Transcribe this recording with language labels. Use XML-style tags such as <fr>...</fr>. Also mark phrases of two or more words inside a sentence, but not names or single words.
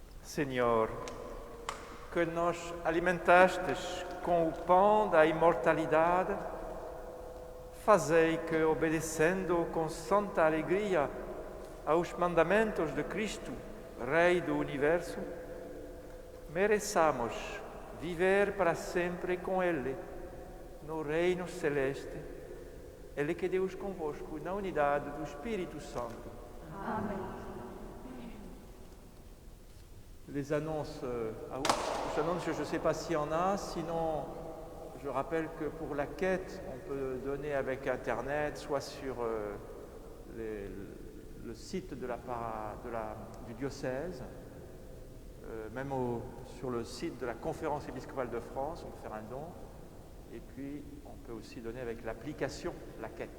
<pt>Senhor, que nos alimentastes com o pão da imortalidade, fazei que, obedecendo com santa alegria aos mandamentos de Cristo, Rei do Universo, mereçamos viver para sempre com Ele, no Reino Celeste. Ele que Deus convosco, na unidade do Espírito Santo. Amém.</pt> <fr>Les annonces, je ne sais pas s'il y en a, sinon je rappelle que pour la quête, on peut donner avec Internet, soit sur le site du diocèse, même sur le site de la Conférence épiscopale de France, on peut faire un don, et puis on peut aussi donner avec l'application La Quête.</fr>